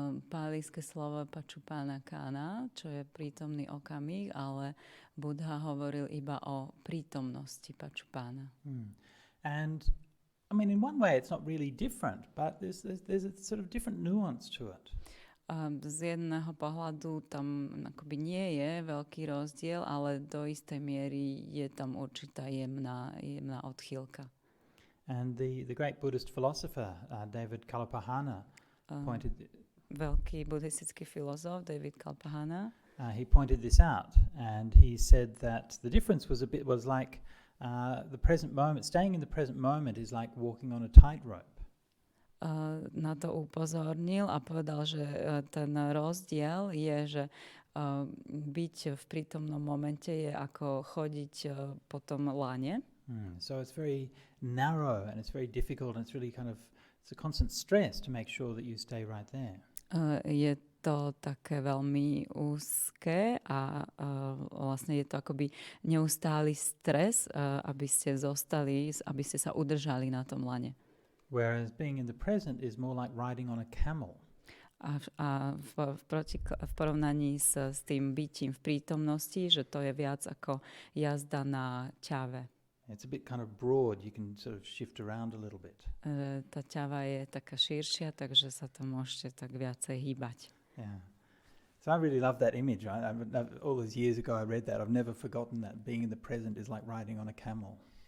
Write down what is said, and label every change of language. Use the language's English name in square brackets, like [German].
[Slovak] Pálijské slovo paccuppanakkhana, čo je prítomný okamih, ale Buddha hovoril iba o prítomnosti paccuppanna. [English] And I mean, in one way, it's not really different, but there's a sort of different nuance to it. [Slovak] Z jedného pohľadu tam akoby nie je veľký rozdiel, ale do istej miery je tam určitá jemná odchýlka. [English] And the great Buddhist philosopher, David Kalpahana, [Slovak] veľký buddhistický filozof David Kalpahana, [English] he pointed this out, and he said that the difference was like the present moment. Staying in the present moment is like walking on a tightrope. [Slovak] na to upozornil a povedal, že ten rozdiel je, že byť v prítomnom momente je ako chodiť po tom lane. [English] So it's very narrow and it's very difficult and it's really it's a constant stress to make sure that you stay right there. [Slovak] Je to také veľmi úzke a vlastne je to akoby neustály stres, aby ste zostali, aby ste sa udržali na tom lane. [English] Whereas being in the present is more like riding on a camel. [Slovak] A v porovnaní s tým bytím v prítomnosti, že to je viac ako jazda na ťave. [English] It's a bit kind of broad, you can sort of shift around a little bit. [Slovak] Tá ťava je taká širšia, takže sa to môžete tak viacej hýbať. [English] Yeah. So I really love that image, right? All those years ago I read that. I've never forgotten that. Being in the present is like riding on a camel.